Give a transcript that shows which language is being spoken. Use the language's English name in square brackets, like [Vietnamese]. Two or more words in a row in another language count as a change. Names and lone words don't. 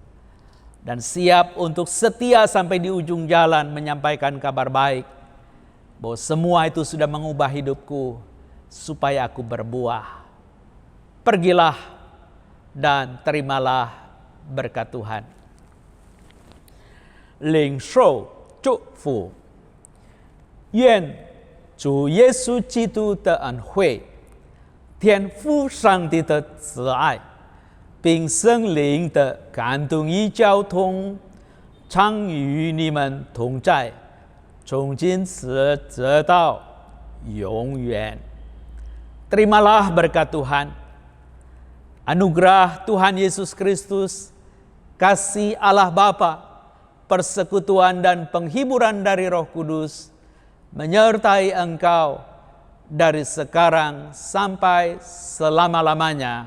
[Indonesian] Dan siap untuk setia sampai di ujung jalan menyampaikan kabar baik bahwa semua itu sudah mengubah hidupku supaya aku berbuah. Pergilah dan terimalah berkat Tuhan. [Chinese] 领受祝福，愿主耶稣基督的恩惠、天父上帝的慈爱，并圣灵的感动与交通，常与你们同在，从今时直到永远。 [Indonesian] Terimalah berkat Tuhan, anugerah Tuhan Yesus Kristus, kasih Allah Bapa, persekutuan dan penghiburan dari Roh Kudus menyertai engkau dari sekarang sampai selama-lamanya.